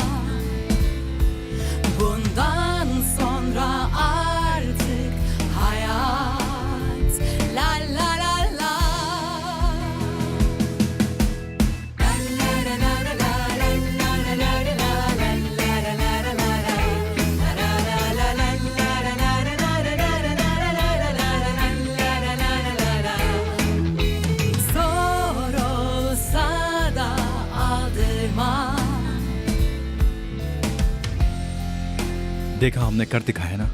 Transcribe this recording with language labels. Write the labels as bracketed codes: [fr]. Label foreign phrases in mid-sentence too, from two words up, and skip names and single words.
[tr] Bundan sonra artık hayat la la la la la la la la la la la la zor olsa da aldırma. [hi] देखा, हमने कर दिखाया ना।